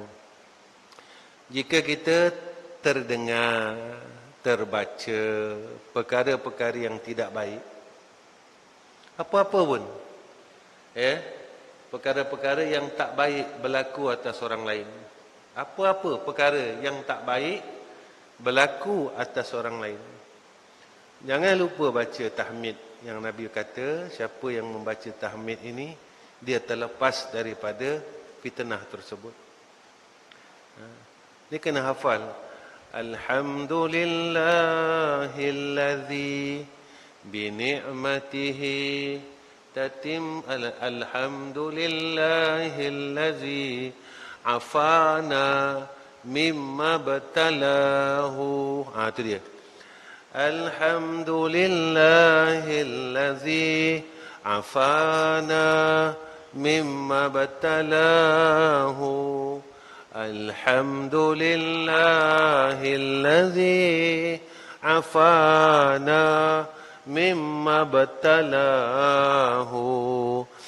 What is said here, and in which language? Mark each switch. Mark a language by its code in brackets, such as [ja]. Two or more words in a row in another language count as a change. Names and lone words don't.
[ms] Jika kita terdengar, terbaca perkara-perkara yang tidak baik, apa-apa pun, perkara-perkara yang tak baik berlaku atas orang lain, apa-apa perkara yang tak baik berlaku atas orang lain, jangan lupa baca tahmid yang Nabi kata, siapa yang membaca tahmid ini, dia terlepas daripada fitnah tersebut. Dia kena hafal. [ar] الحمد لله الذي بنعمته تتم، الحمد لله الذي عافانا مما ابتلاه. [ms] Itu dia. [ar] الحمد لله الذي عافانا مما ابتلاه. الحمد لله الذي عافانا مما ابتلاه.